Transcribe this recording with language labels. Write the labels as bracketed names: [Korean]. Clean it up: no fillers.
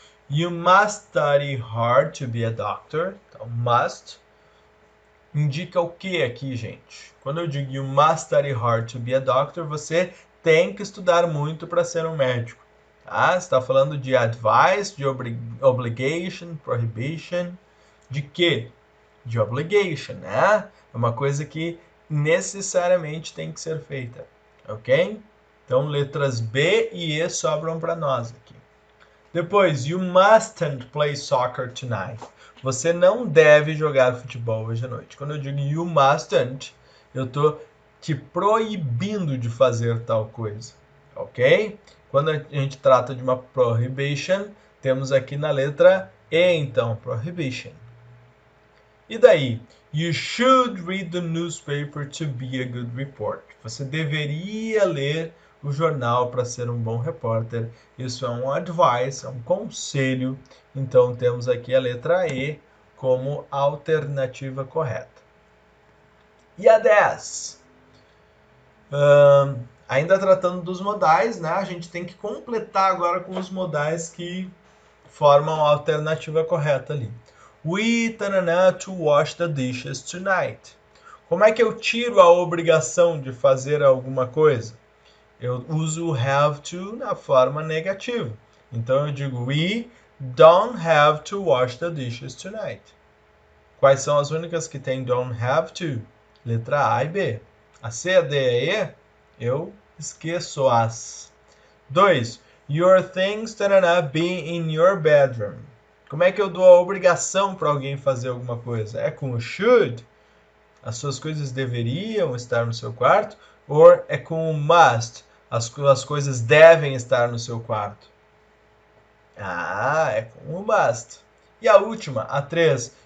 [English] You must study hard to be a doctor. [Portuguese] Então, must indica o que aqui, gente? Quando eu digo [English] you must study hard to be a doctor, [Portuguese] você tem que estudar muito para ser um médico. Tá? Você está falando de advice, de obligation, prohibition. De quê? De obligation, né? É uma coisa que necessariamente tem que ser feita. Ok? Então, letras B e E sobram para nós aqui. [English] Depois, you mustn't play soccer tonight. [Portuguese] Você não deve jogar futebol hoje à noite. Quando eu digo [English] you mustn't, [Portuguese] eu estou te proibindo de fazer tal coisa, ok? Quando a gente trata de uma prohibition, temos aqui na letra E, então, prohibition. E daí? [English] You should read the newspaper to be a good reporter. [Portuguese] Você deveria ler o jornal para ser um bom repórter. Isso é um advice, é um conselho. Então temos aqui a letra E como alternativa correta. E a 10? Ainda tratando dos modais, né? A gente tem que completar agora com os modais que formam a alternativa correta ali. [English] We to wash the dishes tonight. [Portuguese] Como é que eu tiro a obrigação de fazer alguma coisa? Eu uso have to na forma negativa. Então eu digo [English] we don't have to wash the dishes tonight. [Portuguese] Quais são as únicas que tem don't have to? Letra A e B. A C, a D e a E, eu esqueço as. 2. [English] Your things be in your bedroom. [Portuguese] Como é que eu dou a obrigação para alguém fazer alguma coisa? É com o should? As suas coisas deveriam estar no seu quarto? Ou é com o must? As coisas devem estar no seu quarto? Ah, é com o must. E a última, a 3.